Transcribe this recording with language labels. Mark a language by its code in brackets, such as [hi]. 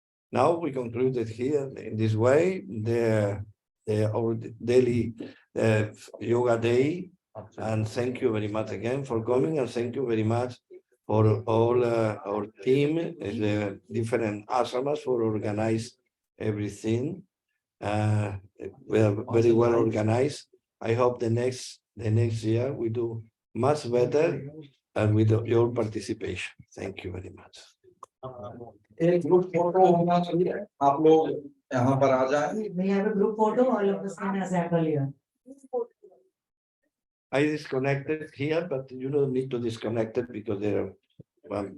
[en] Now we concluded here in this way our daily yoga day, and thank you very much again for coming, and thank you very much for all our team, the different ashramas for organize everything. We are very well organized. I hope the next year we do much better and with your participation. Thank you very much. [hi] एक group photo होना चाहिए, आप लोग यहाँ पर आ जाएं। [en] We have a group photo, all of us can assemble here. I disconnected here, but you don't need to disconnect it because there are one